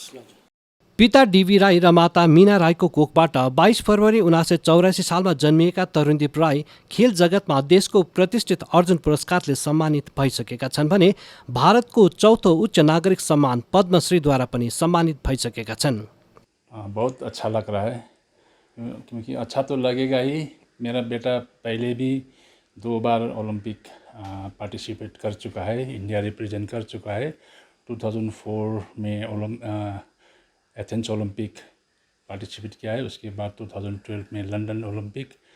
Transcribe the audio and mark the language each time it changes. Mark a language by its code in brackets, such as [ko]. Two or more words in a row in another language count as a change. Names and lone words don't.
[ne] पिता डीवी राई र माता मीना राईको कोखबाट 22 फरवरी 1984 सालमा जन्मिएका तरुणदीप राई खेल जगतमा देशको प्रतिष्ठित अर्जुन पुरस्कारले सम्मानित भइसकेका छन् भने भारतको चौथो उच्च नागरिक सम्मान पद्मश्रीद्वारा पनि सम्मानित भइसकेका छन्। [hi] बहुत अच्छा लग रहा है क्योंकि अच्छा तो लगेगा ही। मेरा बेटा पहले भी 2 बार [en] Olympic participate [hi] कर चुका है, इंडिया रिप्रेजेंट कर चुका है। 2004 में एथेंस [en] Olympic participate [hi] किया है, उसके बाद 2012 में लंदन ओलंपिक।